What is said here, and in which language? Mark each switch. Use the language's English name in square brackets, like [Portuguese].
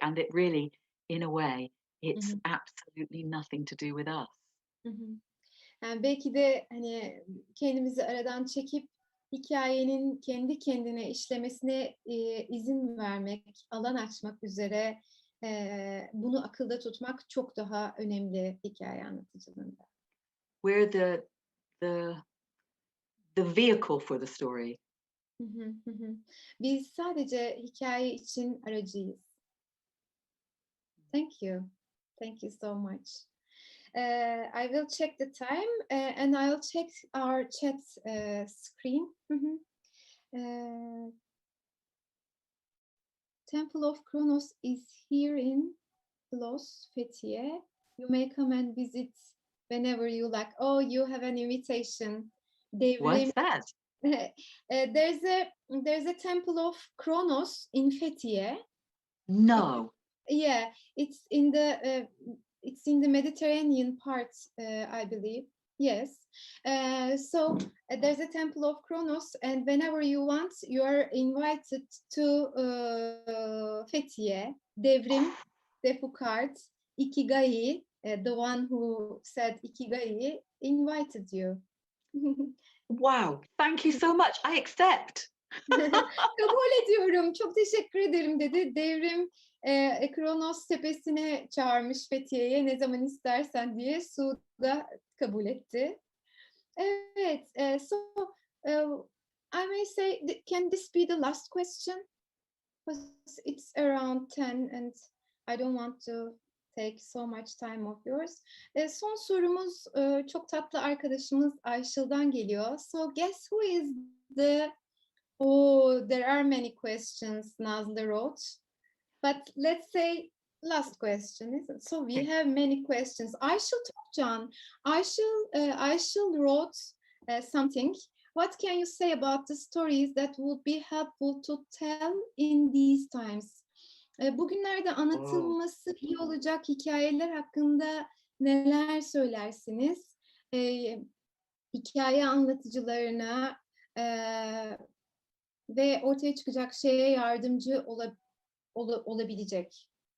[English] And it really, in a way, Hı it's hı. absolutely nothing to do with us. Hı hı. [Turkish] Yani, belki de, hani, kendimizi aradan çekip hikâyenin kendi kendine işlemesine, izin vermek, alan açmak üzere, bunu akılda tutmak çok daha önemli hikâye anlatıcılığında. [English] We're the the vehicle for the story. Hı hı. Hı hı. [Turkish] Biz sadece hikâye için aracıyız. [English] Thank you. Thank you so much. I will check the time, and I'll check our chat, screen. Hı hı. Temple of Kronos is here in Los Fethiye. You may come and visit whenever you like. Oh, you have an invitation. Devrim. What's that? There's a Temple of Kronos in Fethiye. No. Yeah, it's in the Mediterranean part, I believe. Yes. So there's a Temple of Kronos, and whenever you want, you are invited to Fethiye, Devrim, Defukart, Ikigai, the one who said Ikigai, invited you. Wow. Thank you so much. I accept. [Turkish] Kabul ediyorum, çok teşekkür ederim dedi. Devrim Kronos tepesine çağırmış Fethiye'ye ne zaman istersen diye. Su da kabul etti. Evet, [English] so I may say, can this be the last question? Because it's around 10 and I don't want to take so much time of yours. [Turkish] Son sorumuz çok tatlı arkadaşımız Ayşıl'dan geliyor. [English] So guess who is the... Oh, there are many questions, Nazlı wrote. But let's say last question, isn't it? So we Okay. have many questions. Ayşıl Tokcan, Ayşıl wrote something. What can you say about the stories that would be helpful to tell in these times? [Turkish] Bugünlerde [English] Oh. [Turkish] anlatılması iyi olacak hikayeler hakkında neler söylersiniz? Hikaye anlatıcılarına ve ortaya çıkacak şeye yardımcı olabilecek.